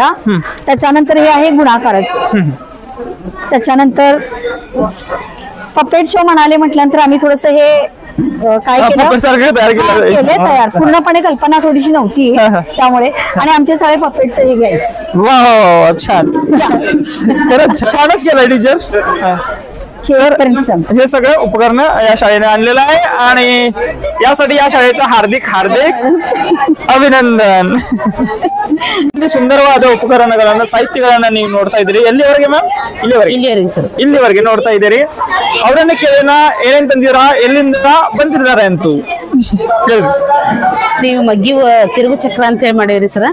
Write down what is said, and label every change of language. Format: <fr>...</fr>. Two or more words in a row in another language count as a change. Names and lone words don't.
<mr>त्याच्यानंतर हे आहे गुणाकाराचं. त्याच्यानंतर पपेट शो म्हटल्यानंतर आम्ही थोडस हे काय केलं तयार, पूर्णपणे कल्पना थोडीशी नव्हती त्यामुळे. आणि आमचे सगळे पपेटचे हे घ्यायचे. वा, छान, छानच केलं टीचर. हे सगळं उपकरण या शाळेने आणलेलं आहे आणि यासाठी या शाळेचं हार्दिक ಅಭಿನಂದನ್.</mr> <kn>ಸುಂದರವಾದ ಉಪಕರಣಗಳನ್ನ ಸಾಹಿತ್ಯಗಳನ್ನ ನೀವು ನೋಡ್ತಾ ಇದ್ದೀರಿ. ಎಲ್ಲಿವರೆಗೆ ಮ್ಯಾಮ್? ಇಲ್ಲಿವರೆಗೆ ಸರ್, ಇಲ್ಲಿವರೆಗೆ ನೋಡ್ತಾ ಇದ್ದೀರಿ. ಅವರನ್ನ ಕೇಳೋಣ, ಏನೇನ್ ತಂದಿರಾ, ಎಲ್ಲಿಂದ ಬಂದಿದ್ದಾರೆ ಅಂತೂ ಶ್ರೀ ಮಗ್ಗಿ ತಿರುಗು ಚಕ್ರ ಅಂತ ಹೇಳಿ ಮಾಡಿವ್ರಿ ಸರ್.</kn>